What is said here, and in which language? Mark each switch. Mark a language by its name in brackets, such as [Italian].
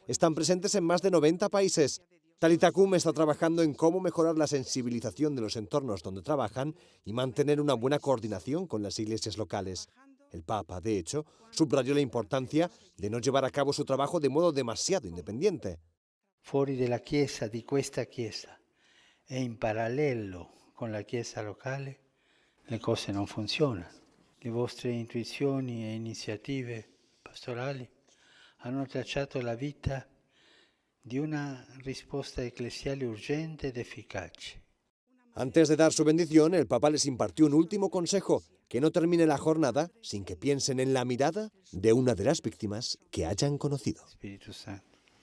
[Spanish] Están presentes en más de 90 países. Talitha Cum está trabajando en cómo mejorar la sensibilización de los entornos donde trabajan y mantener una buena coordinación con las iglesias locales. El Papa, de hecho, subrayó la importancia de no llevar a cabo su trabajo de modo demasiado independiente. [Italian] Fuori della Chiesa, di questa Chiesa, e in parallelo con la Chiesa locale, le cose non funzionano. Le vostre intuizioni e iniziative pastorali hanno tracciato la vita di una risposta ecclesiale urgente ed efficace. [Spanish] Antes de dar su bendición, el Papa les impartió un último consejo: que no termine la jornada sin que piensen en la mirada de una de las víctimas que hayan conocido. [Italian] Spirito Santo.